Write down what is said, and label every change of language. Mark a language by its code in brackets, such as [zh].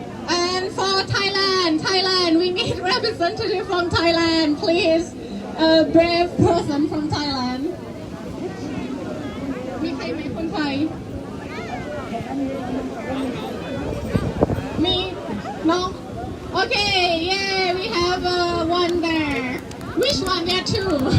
[en] And for Thailand, we need representative from Thailand, please. A brave person from Thailand. [th] มีใครไหมคนไทย [en] Me? No? Okay, yeah, we have one there. Which one? There are two.